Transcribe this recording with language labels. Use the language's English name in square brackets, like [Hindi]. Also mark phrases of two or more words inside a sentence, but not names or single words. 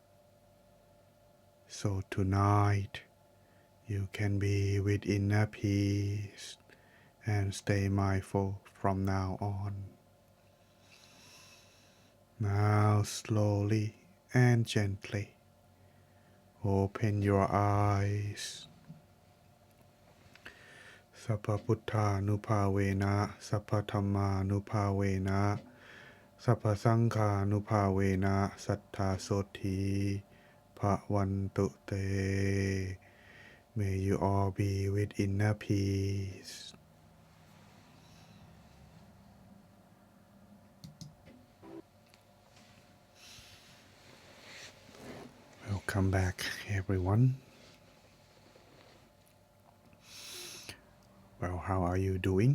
[English] So tonight you can be with inner peace and stay mindful from now on. Now slowly and gently open your eyes. [Pali] Sappa Puttha Nupavena, Sappa Dhamma Nupavena, Sappa Sangha Nupavena, Sattha Soti Bhavantu Te. [English] May you all be with inner peace. Welcome back, everyone. Well, how are you doing?